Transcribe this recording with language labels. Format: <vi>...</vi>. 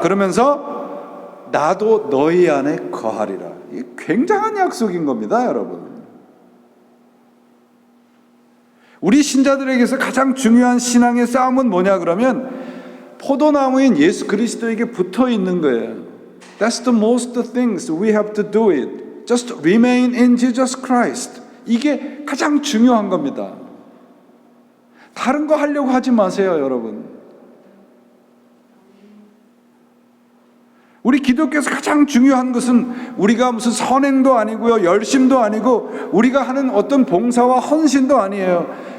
<ko>그러면서 나도 너희 안에 거하리라. 이게 굉장한 약속인 겁니다, 여러분. 우리 신자들에게서 가장 중요한 신앙의 싸움은 뭐냐 그러면 포도나무인 예수 그리스도에게 붙어 있는 거예요.</ko> <en>That's the most things we have to do it. Just remain in Jesus Christ.</en> <ko>이게 가장 중요한 겁니다. 다른 거 하려고 하지 마세요, 여러분. 우리 기독교에서 가장 중요한 것은 우리가 무슨 선행도 아니고요, 열심도 아니고 우리가 하는 어떤 봉사와 헌신도 아니에요.</ko>